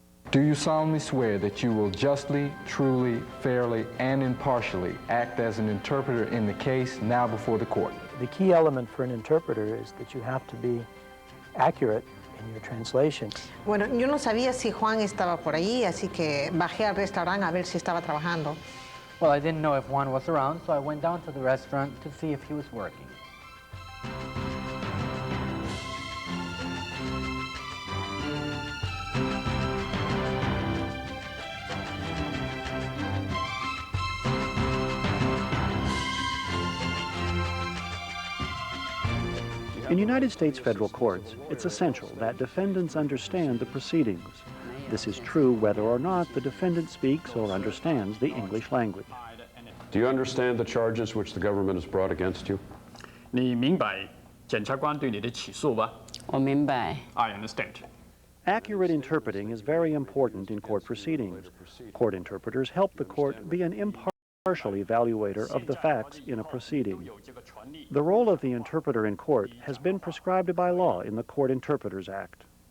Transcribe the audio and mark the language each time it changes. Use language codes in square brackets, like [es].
[en] Do you solemnly swear that you will justly, truly, fairly, and impartially act as an interpreter in the case now before the court? The key element for an interpreter is that you have to be accurate in your translation. [es] Bueno, yo no sabía si Juan estaba por allí, así que bajé al restaurante a ver si estaba trabajando. [en] Well, I didn't know if Juan was around, so I went down to the restaurant to see if he was working. In United States federal courts, it's essential that defendants understand the proceedings. This is true whether or not the defendant speaks or understands the English language. Do you understand the charges which the government has brought against you? [zh] 你明白检察官对你的起诉吧？我明白。 [en] I understand. Accurate interpreting is very important in court proceedings. Court interpreters help the court be an impartial evaluator of the facts in a proceeding. The role of the interpreter in court has been prescribed by law in the Court Interpreters Act.